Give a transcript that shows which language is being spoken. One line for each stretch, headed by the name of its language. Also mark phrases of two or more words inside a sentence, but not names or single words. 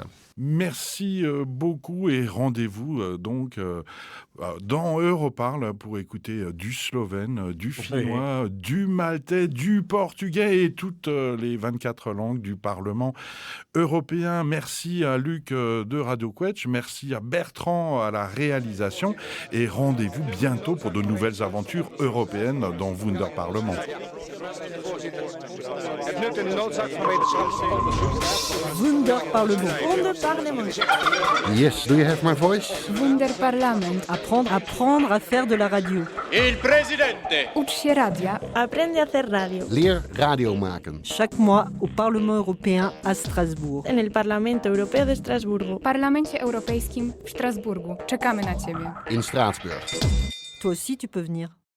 French: Merci beaucoup et rendez-vous donc dans Europarl pour écouter du slovène, du finnois, du maltais, du portugais et toutes les 24 langues du Parlement européen. Merci à Luc de Radio Quetch, merci à Bertrand à la réalisation et rendez-vous bientôt pour de nouvelles aventures européennes dans Wunderparlement. Wunderparlement.
English: Yes, do you have my voice? Wunderparlament. Apprendre à faire de la radio.
Italian: Il presidente.
Polish: Uč się radia.
Spanish: Aprende a hacer radio.
Dutch: Leer radio maken.
French: Chaque mois au Parlement européen à Strasbourg.
Spanish: En el Parlamento Europeo de Estrasburgo.
Polish: W Parlamencie Europejskim w Strasburgu. Czekamy na Ciebie.
Dutch: In Straatsburg.
French: Toi aussi, tu peux venir.